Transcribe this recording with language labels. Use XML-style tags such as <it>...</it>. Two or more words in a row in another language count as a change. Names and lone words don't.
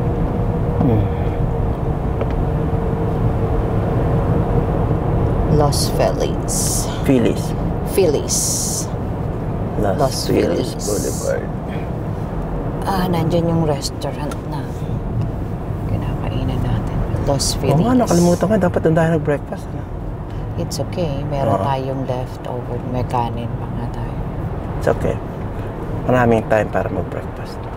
<tl>Los Feliz. Phillies. Los Feliz Feliz. Boulevard. Nandyan yung restaurant na kinakainan natin. Los Feliz. Oo nga, nakalimutan ko. Dapat doon tayo nag-breakfast. Ano?</tl> <en>It's okay. Meron</en> <tl>Oo. tayong leftover. May kanin pa nga tayo.</tl> <en>It's okay.</en> <tl>Maraming time para mag-breakfast.</tl>